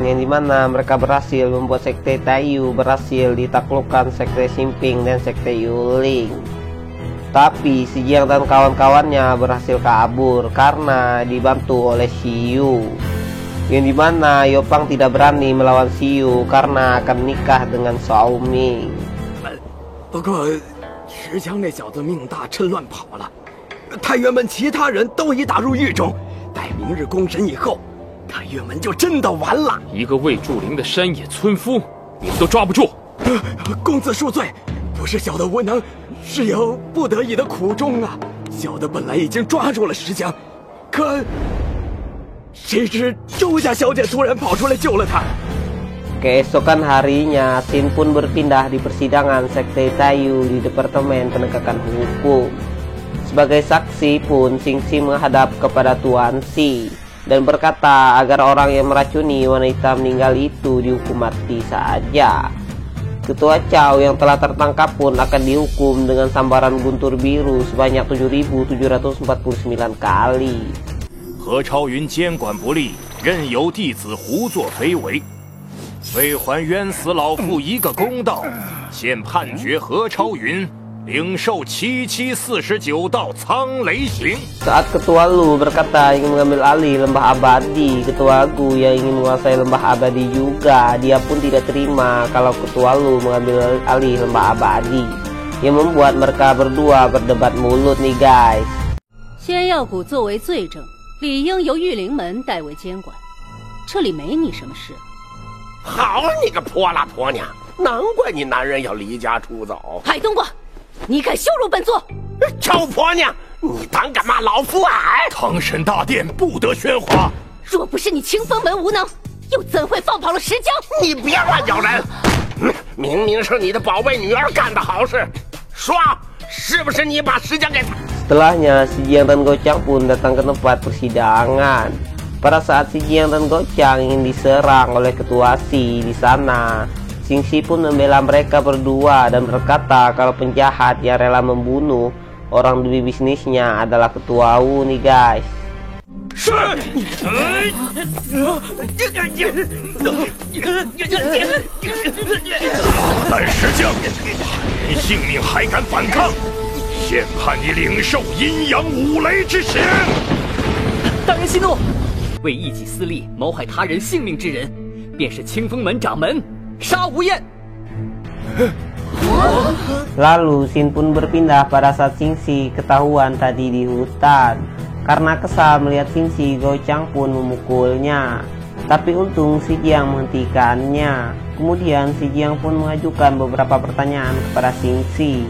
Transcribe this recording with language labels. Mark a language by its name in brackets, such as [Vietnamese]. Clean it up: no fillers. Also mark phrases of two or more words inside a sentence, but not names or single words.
[Indonesian] yang dimana mereka berhasil membuat sekte Taiyu berhasil ditaklukkan sekte Simping dan sekte Yuling. Tapi si Jiang dan kawan-kawannya berhasil kabur karena dibantu oleh Xiyu. Yang dimana Yopang tidak berani melawan Xiyu karena akan menikah dengan Shao Ming. [Chinese] 不过石江那小子命大，趁乱跑了。太岳门其他人都已打入狱中。 待明日公审以后，太岳门就真的完了。一个未筑陵的山野村夫，你们都抓不住。公子恕罪，不是小的无能，是有不得已的苦衷啊。小的本来已经抓住了石江，可谁知周家小姐突然跑出来救了他。 [Indonesian] Keesokan harinya, Sin pun berpindah di persidangan sekte Taiyu di Departemen Penegakan Hukum. Sebagai saksi pun Xingxi menghadap kepada Tuan Si dan berkata agar orang yang meracuni wanita meninggal itu dihukum mati saja. Ketua Cao yang telah tertangkap pun akan dihukum dengan sambaran guntur biru sebanyak 7.749 kali. [Chinese] 何超云监管不力，任由弟子胡作非为，为还冤死老父一个公道，现判决何超云 领受7749道苍雷刑。 [Indonesian] Saat Ketua Lu berkata ingin mengambil alih lembah abadi, Ketua Gu yang ingin menguasai lembah abadi juga, dia pun tidak terima kalau Ketua Lu mengambil alih lembah abadi, yang membuat mereka berdua berdebat mulut nih guys. [Chinese] 仙药谷作为罪证，理应由玉灵门代为监管，这里没你什么事。好你个泼辣婆娘，难怪你男人要离家出走。海东瓜， 你敢羞辱本座！臭婆娘，你胆敢骂老夫矮？堂审大殿不得喧哗。若不是你清风门无能，又怎会放跑了石江？你别乱咬人！明明是你的宝贝女儿干的好事，说是不是你把石江给？ [Indonesian] Setelahnya, si Jiang dan Gocang pun datang ke tempat persidangan. Pada saat si Jiang dan Gocang ingin diserang oleh Ketua Si di sana, Xingxi pun membela mereka berdua dan berkata kalau penjahat yang rela membunuh orang demi bisnisnya adalah Ketua Wu nih guys. [Chinese] 但石江，你性命还敢反抗？现判你领受阴阳五雷之刑。大人息怒，为一己私利谋害他人性命之人，便是清风门掌门杀无厌。 [Indonesian] Lalu Sin pun berpindah pada saat Xingxi ketahuan tadi di hutan. Karena kesal melihat Xingxi, Gocang pun memukulnya. Tapi untung si Jiang menghentikannya. Kemudian si Jiang pun mengajukan beberapa pertanyaan kepada Xingxi.